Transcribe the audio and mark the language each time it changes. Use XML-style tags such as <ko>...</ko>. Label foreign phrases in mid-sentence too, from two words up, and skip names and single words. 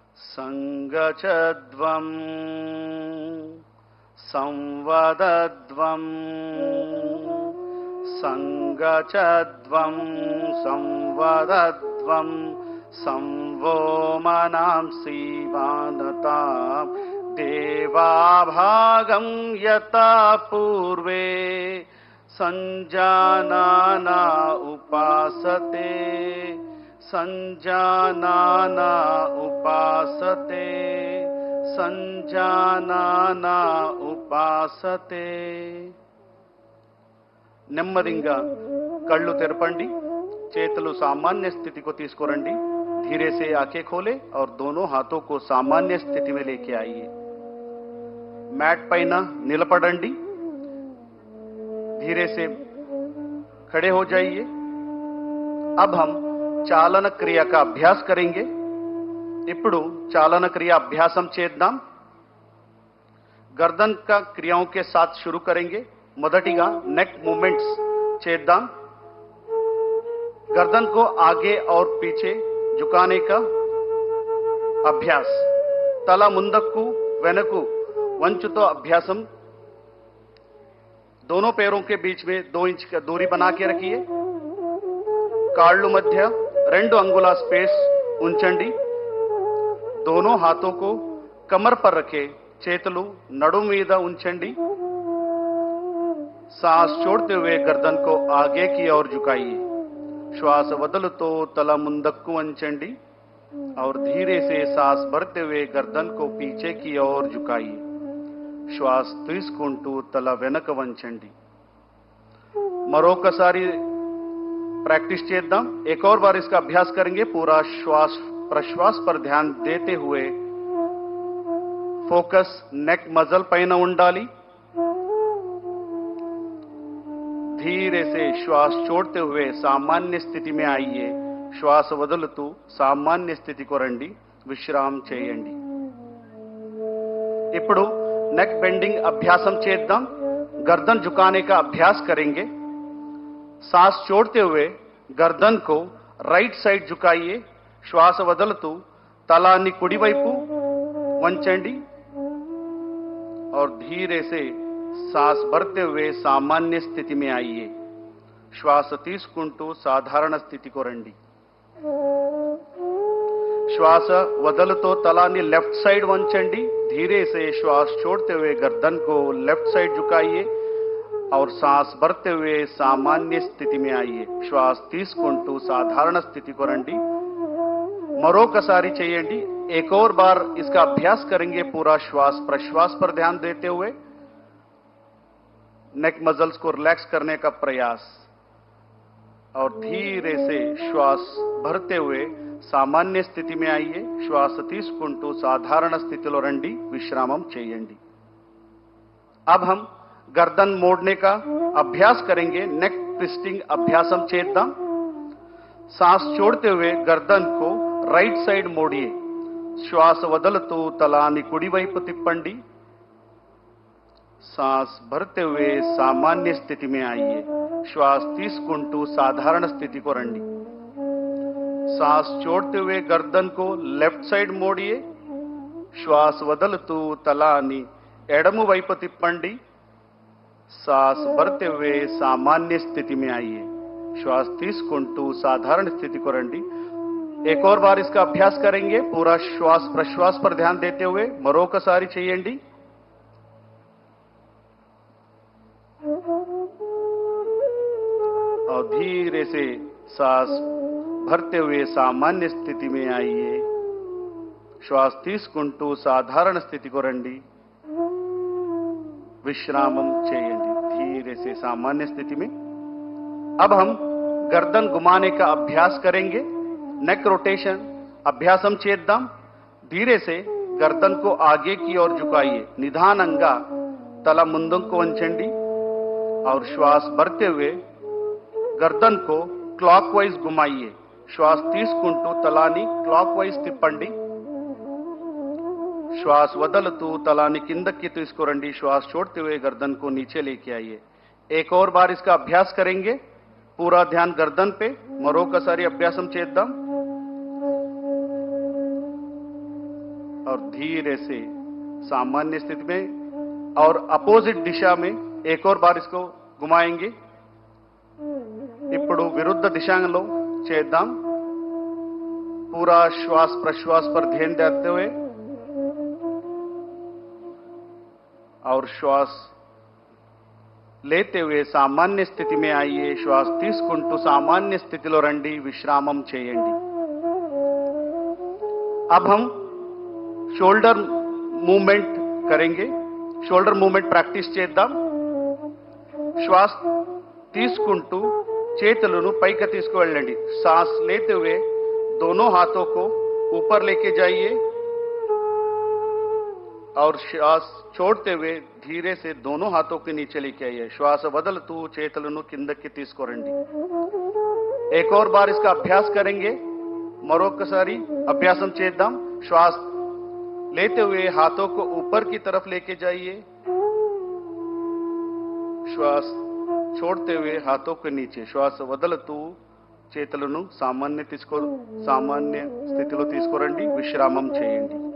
<sa>संगचध्वं संवदध्वं संगचध्वं संवदध्वं संवो मनांसि वानतां देवाभागं यथा पूर्वे संजानाना उपासते संजानाना उपासते సంజానానా ఉపాసతే</sa> <te>నెమ్మదిగా కళ్ళు తెరపండి చేతులు</te> <hi>सामान्य स्थिति को తీసుకురండి धीरे से आंखें खोले और दोनों हाथों को सामान्य स्थिति में लेके आइए मैट</hi> <te>పైన నిలబడండి</te> <hi>धीरे से खड़े हो जाइए अब हम चालन क्रिया का अभ्यास करेंगे</hi> <te>ఇప్పుడు చాలన క్రియ అభ్యాసం చేద్దాం</te> <hi>गर्दन का क्रियाओं के साथ शुरू करेंगे</hi> <te>మొదటిగా నెక్ మూవ్‌మెంట్స్ చేద్దాం</te> <hi>गर्दन को आगे और पीछे झुकाने का अभ्यास</hi> <te>తలా ముందకు వెనకు వంచుతో అభ్యాసం</te> <hi>दोनों पैरों के बीच में 2 इंच का दूरी बना के रखिए</hi> <te>కాళ్ళు మధ్య 2 అంగుళాల స్పేస్ ఉంచండి</te> <hi>दोनों हाथों को कमर पर रखे</hi> <te>చేతులు నడుము మీద ఉంచండి</te> <hi>सांस छोड़ते हुए गर्दन को आगे की ओर झुकाइए</hi> <te>శ్వాస వదలతో తల ముందకు వంచండి</te> <hi>और धीरे से सांस भरते हुए गर्दन को पीछे की ओर झुकाइए</hi> <te>శ్వాస తీసుకుంటూ తల వెనక వంచండి మరొకసారి ప్రాక్టీస్ చేద్దాం</te> <hi>एक और बार इसका अभ्यास करेंगे पूरा श्वास प्रश्वास पर ध्यान देते हुए</hi> <en>focus neck muscle</en> <te>పైన ఉండాలి</te> <hi>धीरे से श्वास छोड़ते हुए सामान्य स्थिति में आइए</hi> <te>శ్వాస వదులుతూ</te> <hi>सामान्य स्थिति को</hi> <te>రండి విశ్రామం చేయండి ఇప్పుడు నెక్ బెండింగ్ అభ్యాసం చేద్దాం</te> <hi>गर्दन झुकाने का अभ्यास करेंगे सांस छोड़ते हुए गर्दन को राइट साइड झुकाइए</hi> <te>శ్వాస వదులుతూ తలాన్ని కుడివైపు వంచండి</te> <hi>और धीरे से सांस भरते हुए सामान्य स्थिति में आइए</hi> <te>శ్వాస తీసుకుంటూ సాధారణ స్థితికి రండి శ్వాస వదులుతూ తలాన్ని లెఫ్ట్ సైడ్ వంచండి</te> <hi>धीरे से श्वास छोड़ते हुए गर्दन को लेफ्ट साइड झुकाइए और सांस भरते हुए सामान्य स्थिति में आइए</hi> <te>శ్వాస తీసుకుంటూ సాధారణ స్థితికి రండి మరొకసారి చేయండి</te> <hi>एक और बार इसका अभ्यास करेंगे पूरा श्वास प्रश्वास पर ध्यान देते हुए नेक मसल्स को रिलैक्स करने का प्रयास और धीरे से श्वास भरते हुए सामान्य स्थिति में आइए</hi> <te>శ్వాస తీసుకుంటూ సాధారణ స్థితిలో రండి విశ్రామం చేయండి</te> <hi>अब हम गर्दन मोड़ने का अभ्यास करेंगे</hi> <te>నెక్ ట్విస్టింగ్ అభ్యాసం చేద్దాం</te> <hi>सांस छोड़ते हुए गर्दन को राइट साइड मोड़िए</hi> <te>శ్వాస వదులుతూ తలాన్ని కుడివైపు తిప్పండి</te> <hi>सांस भरते हुए सामान्य स्थिति में आइए</hi> <te>శ్వాస తీసుకుంటూ సాధారణ స్థితికి రండి</te> <hi>सांस छोड़ते हुए गर्दन को लेफ्ट साइड मोड़िए</hi> <te>శ్వాస వదులుతూ తలాన్ని ఎడమ వైపు తిప్పండి</te> <hi>सांस भरते हुए सामान्य स्थिति में आइए</hi> <te>శ్వాస తీసుకుంటూ సాధారణ స్థితి కో రండి</te> <hi>एक और बार इसका अभ्यास करेंगे पूरा श्वास प्रश्वास पर ध्यान देते हुए</hi> <te>మరొకసారి చేయండి</te> <hi>और धीरे से सांस भरते हुए सामान्य स्थिति में आइए</hi> <te>శ్వాస తీసుకుంటూ సాధారణ స్థితి కో రండి విశ్రామం చేయండి</te> <hi>धीरे से सामान्य स्थिति में अब हम गर्दन घुमाने का अभ्यास करेंगे</hi> <te>నెక్ రొటేషన్ అభ్యాసం చేద్దాం</te> <hi>धीरे से गर्दन को आगे की ओर झुकाइए</hi> <te>నిదానంగా తల ముందుకు వంచండి</te> <hi>और श्वास भरते हुए गर्दन को क्लॉकवाइज घुमाइए</hi> <te>శ్వాస తీసుకుంటూ తలాన్ని క్లాక్‌వైజ్ తిప్పండి శ్వాస వదులుతూ తలాన్ని కిందకి తీసుకురండి</te> <hi>श्वास छोड़ते हुए गर्दन को नीचे लेके आइए एक और बार इसका अभ्यास करेंगे पूरा ध्यान गर्दन पे</hi> <te>మరొకసారి అభ్యాసం చేద్దాం</te> <hi>और धीरे से सामान्य स्थिति में और अपोजिट दिशा में एक और बार इसको घुमाएंगे।</hi> <te>ఇప్పుడు విరుద్ధ దిశాంగలో చేద్దాం।</te> <hi>पूरा श्वास प्रश्वास पर ध्यान देते हुए और श्वास लेते हुए सामान्य स्थिति में आइए।</hi> <te>శ్వాస తీసుకుంటూ సామాన్య స్థితిలో రండి, విశ్రామం చేయండి।</te> <hi>अब हम शोल्डर मूवमेंट करेंगे।</hi> <te>షోల్డర్ మూవ్‌మెంట్ ప్రాక్టీస్ చేద్దాం। శ్వాస తీసుకుంటూ చేతులను పైకి తీసుకువెళ్ళండి।</te> <hi>सांस लेते हुए दोनों हाथों को ऊपर लेके जाइए और श्वास छोड़ते हुए धीरे से दोनों हाथों के नीचे लेके आइए।</hi> <te>श्वास వదులుతూ చేతులను కిందకి తీసుకురండి।</te> <hi>एक और बार इसका अभ्यास करेंगे।</hi> <te>మరొకసారి అభ్యాసం చేద్దాం।</te> <hi>श्वास लेते हुए हाथों को ऊपर की तरफ लेके जाइए। श्वास छोड़ते हुए हाथों के नीचे।</hi> <te>श्वास వదులుతూ చేతులను సామాన్య స్థితిలో తీసుకురండి, విశ్రామం చేయండి।</te>